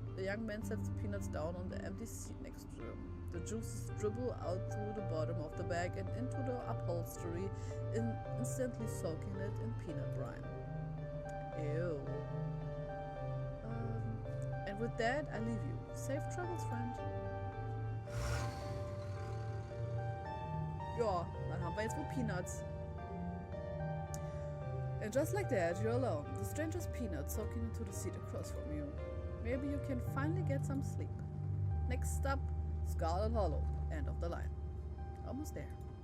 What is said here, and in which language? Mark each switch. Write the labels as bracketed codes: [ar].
[en] The young man sets the peanuts down on the empty seat next to him. The juices dribble out through the bottom of the bag and into the upholstery, instantly soaking it in peanut brine. Ew. And with that, I leave you. Safe travels, friend. [de] Ja, dann haben wir jetzt wohl Peanuts. [en] And just like that, you're alone. The stranger's peanuts soaking into the seat across from you. Maybe you can finally get some sleep. Next stop, Scarlet Hollow. End of the line. Almost there.